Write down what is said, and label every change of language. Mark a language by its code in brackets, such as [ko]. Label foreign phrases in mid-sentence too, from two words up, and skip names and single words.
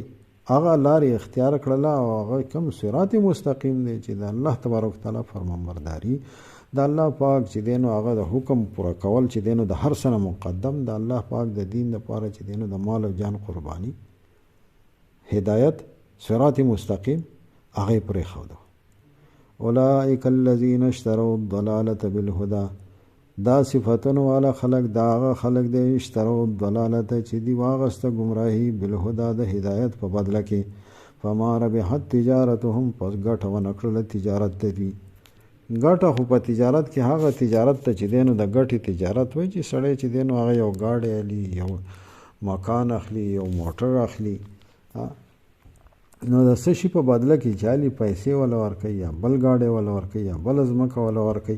[ps] هغه لارې اختیار کړله او هغه کوم [ar] صراط مستقیم [ps] دی چې د الله تبارک تعالی فرمانبرداري د الله پاک چې دی نو هغه د حکم پوره کول چې دی نو د هر څه نه مقدم د الله پاک د دین لپاره چې دی نو د مال او جان قرباني، هدایت، صراط مستقیم هغه یې پرېښوده. [ar] اولئک الذین اشتروا الضلالة بالهدى، [ps] دا صفتونو والا خلق دا هغه خلق دی [ar] اشتروا الضلالة [ps] چې دی واغسته گمراهي بالهدى د هدایت په بدله کې. [ar] فما ربحت تجارتهم، [ps] پس ګټه ونه کړله تجارت د دوی. ګټه خو په تجارت کې هغه تجارت ته چې دی نو د ګټې تجارت وایي چې سړی چې دی نو هغه یو ګاډی اخلي، یو مکان اخلي، یو موټر اخلي، نو د څه شي په بدله کې چالي پیسې ولا ورکوي یا بل ګاډی ولا ورکوي یا بل ځمکه ولا ورکوي.